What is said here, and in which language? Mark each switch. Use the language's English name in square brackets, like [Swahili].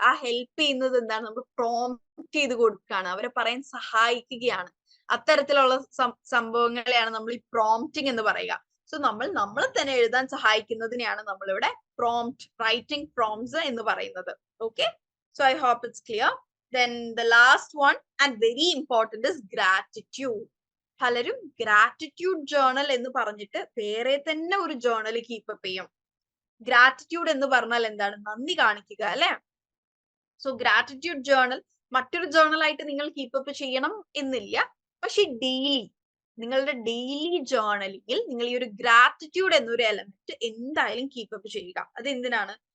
[Malayalam] ആ ഹെൽപ്പ് ചെയ്യുന്നത് എന്താണ്? നമ്മൾ പ്രോംപ്റ്റ് ചെയ്ത് കൊടുക്കുകയാണ്, അവരെ പറയാൻ സഹായിക്കുകയാണ്. അത്തരത്തിലുള്ള സംഭവങ്ങളെയാണ് നമ്മൾ ഈ പ്രോംപ്റ്റിംഗ് എന്ന് പറയുക. സോ നമ്മളെ തന്നെ എഴുതാൻ സഹായിക്കുന്നതിനെയാണ് നമ്മളിവിടെ പ്രോംപ്റ്റ്, റൈറ്റിംഗ് പ്രോംപ്റ്റ്സ് എന്ന് പറയുന്നത്. [English] Okay, so I hope it's clear. Then the last one and very important is gratitude. [Malayalam] പലരും ഗ്രാറ്റിറ്റ്യൂഡ് ജേർണൽ എന്ന് പറഞ്ഞിട്ട് വേറെ തന്നെ ഒരു ജേർണൽ കീപ്പ് അപ്പ് ചെയ്യും. ഗ്രാറ്റിറ്റ്യൂഡ് എന്ന് പറഞ്ഞാൽ എന്താണ്? നന്ദി കാണിക്കുക, അല്ലെ? സോ ഗ്രാറ്റിറ്റ്യൂഡ് ജേർണൽ മറ്റൊരു ജേർണൽ ആയിട്ട് നിങ്ങൾ കീപ്പ് അപ്പ് ചെയ്യണം എന്നില്ല. പക്ഷെ നിങ്ങളുടെ ഡെയിലി ജേർണലിങ്ങിൽ നിങ്ങൾ ഈ ഒരു ഗ്രാറ്റിറ്റ്യൂഡ് എന്നൊരു എലമെന്റ് എന്തായാലും കീപ്പ് അപ്പ് ചെയ്യുക. അത് എന്തിനാണ്?